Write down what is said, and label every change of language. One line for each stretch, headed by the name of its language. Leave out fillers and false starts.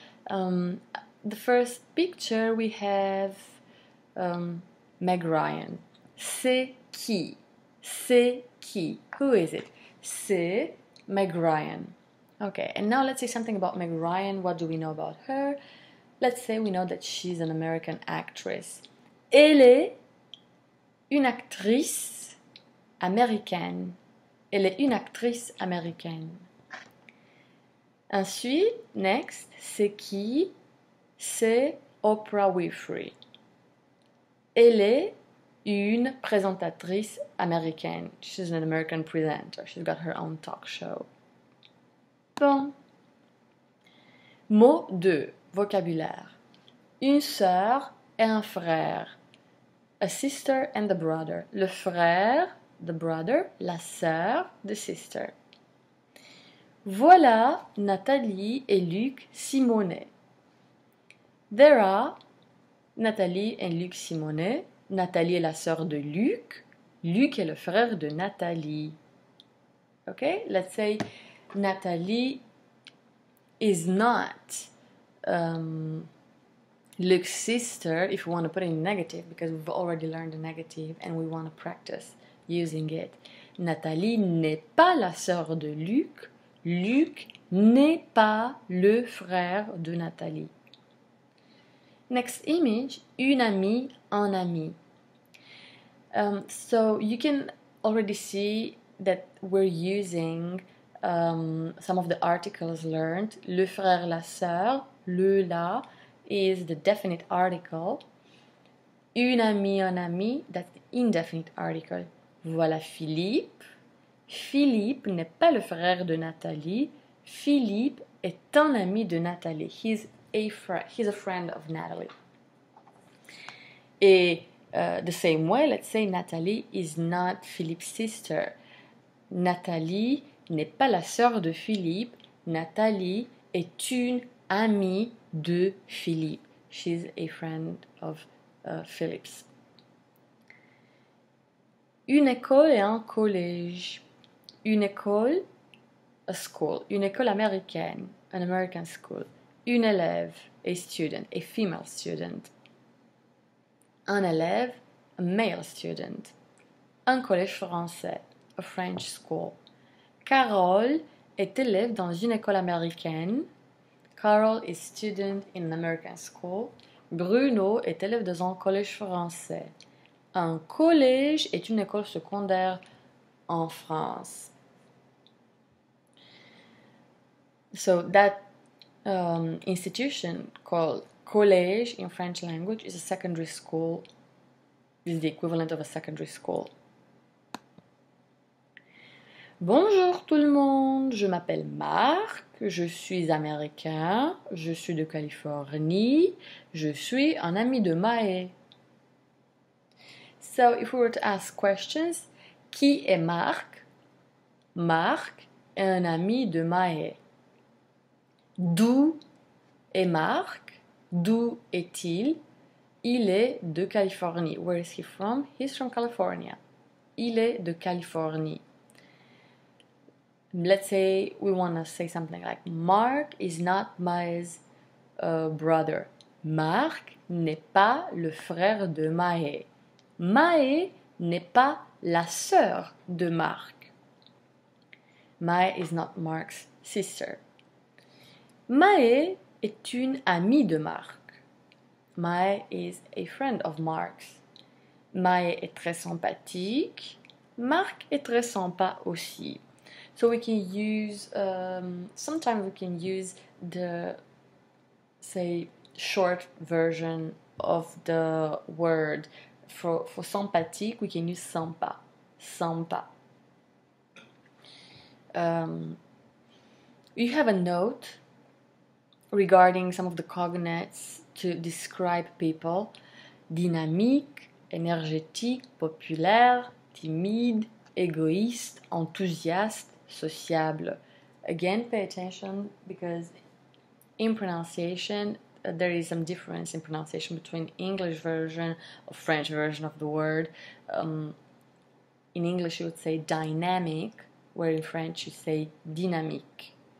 English: The first picture we have Meg Ryan.
French: C'est qui? C'est qui?
English: Who is it?
French: C'est Meg Ryan.
English: Okay, and now let's say something about Meg Ryan. What do we know about her? Let's say we know that she's an American actress.
French: Elle est une actrice américaine. Elle est une actrice américaine. Ensuite, next, c'est qui? C'est Oprah Winfrey. Elle est une présentatrice américaine.
English: She's an American presenter. She's got her own talk show.
French: Bon. Mot 2. Vocabulaire. Une sœur et un frère.
English: A sister and a brother.
French: Le frère,
English: the brother.
French: La sœur,
English: the sister.
French: Voilà Nathalie et Luc Simonet.
English: There are Nathalie and Luc Simonet.
French: Nathalie est la sœur de Luc. Luc est le frère de Nathalie.
English: Okay, let's say Nathalie is not Luc's sister, if we want to put it in negative, because we've already learned the negative and we want to practice using it.
French: Nathalie n'est pas la sœur de Luc. Luc n'est pas le frère de Nathalie.
English: Next image,
French: une amie, un ami.
English: So you can already see that we're using some of the articles learned.
French: Le frère, la sœur,
English: le la is the definite article.
French: Une amie, un ami,
English: that's the indefinite article.
French: Voilà Philippe. Philippe n'est pas le frère de Nathalie. Philippe est un ami de Nathalie.
English: He's a friend of Natalie. Et the same way, let's say Nathalie is not Philippe's sister.
French: Nathalie n'est pas la sœur de Philippe. Nathalie est une amie de Philippe.
English: She's a friend of Philip's.
French: Une école et un collège. Une école,
English: a school.
French: Une école américaine,
English: an American school.
French: Une élève,
English: a student, a female student.
French: Un élève,
English: a male student.
French: Un collège français,
English: a French school.
French: Carole est élève dans une école américaine.
English: Carol is student in an American school.
French: Bruno est élève dans un collège français. Un collège est une école secondaire en France.
English: So that institution called collège in French language is a secondary school, is the equivalent of a secondary school.
French: Bonjour tout le monde, je m'appelle Marc, je suis américain, je suis de Californie, je suis un ami de Mae.
English: So if we were to ask questions,
French: qui est Marc? Marc est un ami de Mae. D'où est Marc? D'où est-il? Il est de Californie.
English: Where is he from? He's from California.
French: Il est de Californie.
English: Let's say we want to say something like Mark is not Mae's brother.
French: Marc n'est pas le frère de Mae. Mae n'est pas la sœur de Marc.
English: Mae is not Mark's sister.
French: Mae est une amie de Marc.
English: Mae is a friend of Mark's.
French: Mae est très sympathique. Marc est très sympa aussi.
English: So we can use, sometimes we can use the, say, short version of the word. For sympathique, we can use sympa. Sympa. You have a note regarding some of the cognates to describe people.
French: Dynamique, énergétique, populaire, timide, égoïste, enthousiaste, sociable.
English: Again, pay attention because in pronunciation, there is some difference in pronunciation between English version or French version of the word. In English, you would say dynamic, where in French you say dynamique.